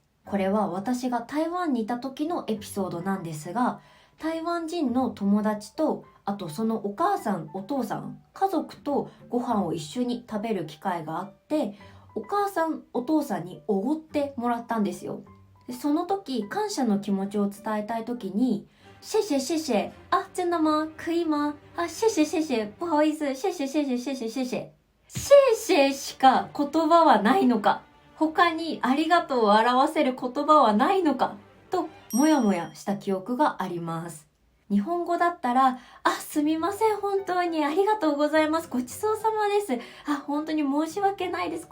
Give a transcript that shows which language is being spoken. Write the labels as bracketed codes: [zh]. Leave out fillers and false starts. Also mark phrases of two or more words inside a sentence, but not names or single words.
[ja] これは私が台湾にいた時のエピソードなんですが、台湾人の友達と、あとそのお母さん、お父さん、家族とご飯を一緒に食べる機会があって、お母さん、お父さんにおごってもらったんですよ。でその時、感謝の気持ちを伝えたい時に、 [zh] 谢谢谢谢。あ、真的吗？可以吗？あ、谢谢谢谢。不好意思。谢谢谢謝谢謝谢謝。 [ja] 谢謝しか言葉はないのか。他にありがとうを表せる言葉はないのか。と、もやもやした記憶があります。日本語だったら、あ、すみません。本当にありがとうございます。ごちそうさまです。あ、本当に申し訳ないです。